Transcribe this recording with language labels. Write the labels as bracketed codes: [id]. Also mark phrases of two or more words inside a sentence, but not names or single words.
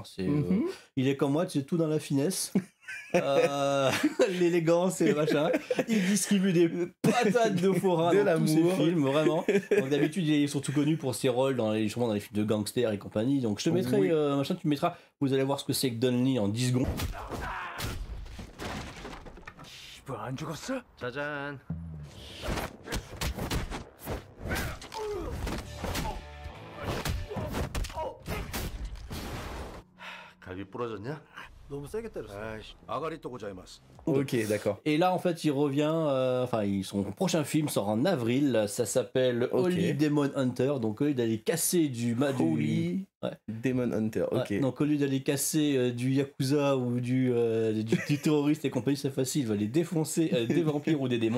[fr] Il est comme moi, tu sais, tout dans la finesse. L'élégance et le machin. Il distribue des patates de forain dans tous ses films, vraiment. Donc d'habitude il est surtout connu pour ses rôles dans les films de gangsters et compagnie. Donc je te mettrai machin, tu me mettras, vous allez voir ce que c'est que Don Lee en 10 secondes. [ko] 안 죽었어? 짜잔. 갈비 부러졌냐? 너무 세게 때렸어. 아가리 또 고자이마스. [fr] Ok, d'accord. Et là, en fait, il revient. Son prochain film sort en avril. Ça s'appelle Holy Demon Hunter. Donc, au lieu d'aller casser du Holy Demon Hunter. Ok. Ouais, donc, au lieu d'aller casser du yakuza ou du terroriste et compagnie, cette fois-ci, il va les défoncer des vampires ou des démons.